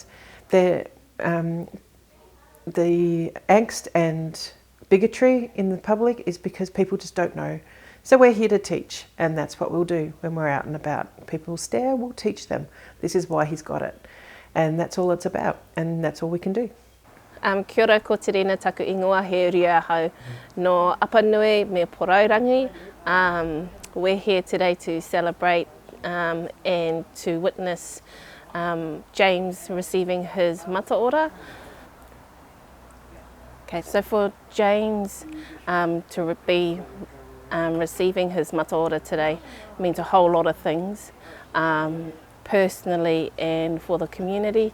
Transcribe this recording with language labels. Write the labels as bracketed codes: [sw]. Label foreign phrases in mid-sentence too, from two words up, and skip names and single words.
[en] The angst and bigotry in the public is because people just don't know. So we're here to teach, and that's what we'll do when we're out and about. People stare, we'll teach them. This is why he's got it. And that's all it's about, and that's all we can do. [mi] Kia ora, ko te rena taku ingoa he ria hau no Apanui me Poraurangi. [en] We're here today to celebrate and to witness James receiving his Mataora. Okay, so for James to be receiving his Mataora today means a whole lot of things, personally and for the community.